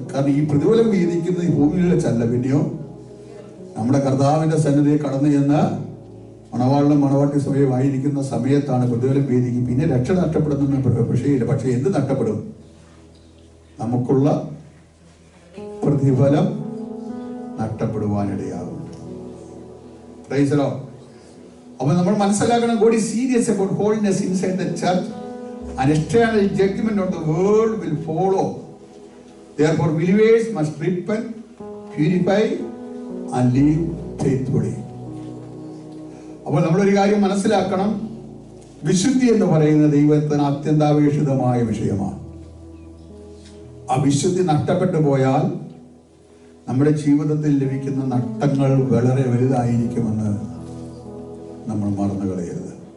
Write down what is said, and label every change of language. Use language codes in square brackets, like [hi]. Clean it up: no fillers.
[ml] കാരണം ഈ പ്രതിഫലം വിധിക്കുന്നത് ഈ ഭൂമിയിൽ വെച്ചല്ല, പിന്നെയോ നമ്മുടെ കർത്താവിന്റെ സന്നിധിയിൽ കടന്നു ചെന്ന് മണവാളിനും മണവാട്ടി സമയമായിരിക്കുന്ന സമയത്താണ് പ്രതിഫലം വേദിക്കും. പിന്നെ രക്ഷ നഷ്ടപ്പെടുന്ന പക്ഷേ എന്ത് നഷ്ടപ്പെടും? നമുക്കുള്ള പ്രതിഫലം നഷ്ടപ്പെടുവാനിടയാകും. അപ്പൊ നമ്മൾ മനസ്സിലാക്കണം, [en] God is serious about holiness inside the church. An external judgment of the world will follow. Therefore, believers must repent, purify, and live faithfully. [ml] അപ്പോൾ നമ്മളൊരു കാര്യം മനസ്സിലാക്കണം, വിശുദ്ധി എന്ന് പറയുന്ന ദൈവത്തിന് അത്യന്താപേക്ഷിതമായ വിഷയമാണ്. ആ വിശുദ്ധി നഷ്ടപ്പെട്ടു പോയാൽ നമ്മുടെ ജീവിതത്തിൽ ലഭിക്കുന്ന നഷ്ടങ്ങൾ വളരെ വലുതായിരിക്കുമെന്ന് നമ്മൾ മറന്നു കളയരുത്.